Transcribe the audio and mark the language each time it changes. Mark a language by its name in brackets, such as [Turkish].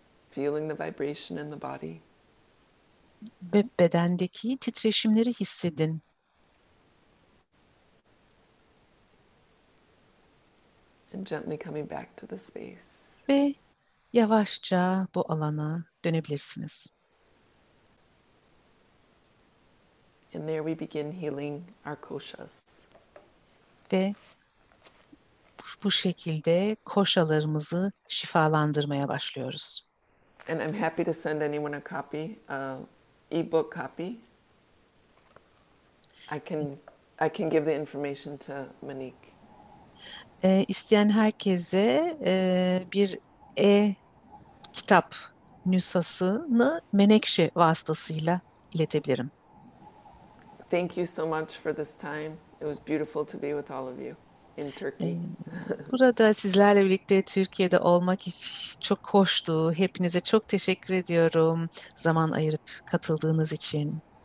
[English] feeling the vibration in the body. [Turkish] Ve bedendeki titreşimleri hissedin. [English] And gently coming back to the space. [Turkish] Ve yavaşça bu alana dönebilirsiniz. [English] And there we begin healing our koshas. [Turkish] Ve bu şekilde koşalarımızı şifalandırmaya başlıyoruz. [English] And I'm happy to send anyone a copy, ebook copy. I can give the information to Monique. [Turkish] İsteyen herkese bir kitap nüshasını Menekse vasıtasıyla iletebilirim. [English] Thank you so much for this time. It was beautiful to be with all of you in Turkey. [Turkish] Burada sizlerle birlikte Türkiye'de olmak çok hoştu. Hepinize çok teşekkür ediyorum zaman ayırıp katıldığınız için.